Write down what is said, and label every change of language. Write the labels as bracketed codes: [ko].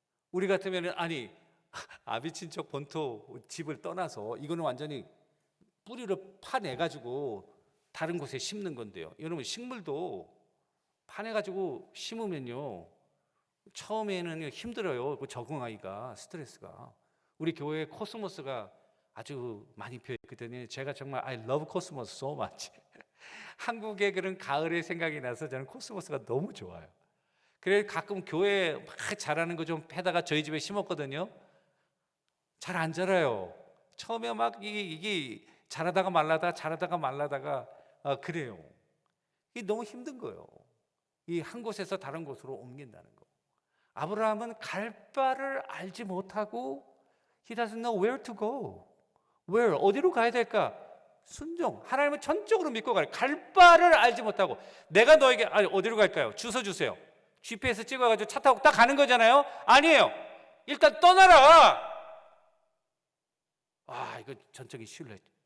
[ko] 우리 같으면 아비 친척 본토 집을 떠나서 이거는 완전히 뿌리를 파내가지고 다른 곳에 심는 건데요. 여러분, 식물도 파내가지고 심으면요, 처음에는 힘들어요. 적응하기가, 스트레스가. 우리 교회 코스모스가 아주 많이 피어있거든요. [en] 제가 정말 I love cosmos so much. [ko] 한국의 그런 가을의 생각이 나서 저는 코스모스가 너무 좋아요. 그래서 가끔 교회 막 자라는 거 좀 패다가 저희 집에 심었거든요. 잘 안 자라요. 처음에 막 이게 자라다가 말라다가 그래요. 이게 너무 힘든 거예요. 이 한 곳에서 다른 곳으로 옮긴다는 거. [en] 아브라함은 갈 바를 알지 못하고 He doesn't know where to go. [ko] Where? 어디로 가야 될까? 순종. 하나님은 전적으로 믿고 갈 바를 알지 못하고, 내가 너에게 어디로 갈까요? 주소 주세요. GPS 찍어가지고 차 타고 딱 가는 거잖아요. 아니에요. 일단 떠나라. 이거 전적인 신뢰.